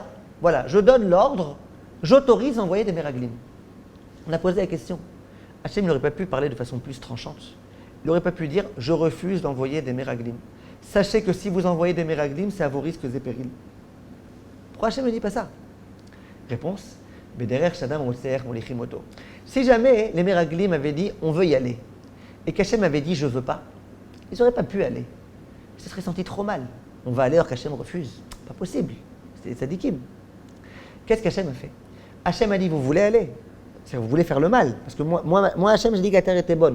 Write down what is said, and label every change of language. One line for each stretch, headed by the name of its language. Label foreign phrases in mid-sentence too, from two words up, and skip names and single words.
French: Voilà, je donne l'ordre, j'autorise à envoyer des meraglim. On a posé la question. Hachem n'aurait pas pu parler de façon plus tranchante Il n'aurait pas pu dire « je refuse d'envoyer des meraglim ». Sachez que si vous envoyez des meraglim, c'est à vos risques et périls. Pourquoi Hachem ne dit pas ça?
Hebrew: Réponse « בדרך שאדם רוצה מוליכים אותו ».
French: Si jamais les meraglim avaient dit « on veut y aller » et qu'Hachem avait dit « je ne veux pas », ils n'auraient pas pu aller. Ils se seraient sentis trop mal. On va aller alors qu'Hachem refuse. Pas possible. C'est tzadikim. Qu'est-ce qu'Hachem a fait? Hachem a dit, vous voulez aller? C'est-à-dire, vous voulez faire le mal. Parce que moi Hachem, je dis que la terre était bonne.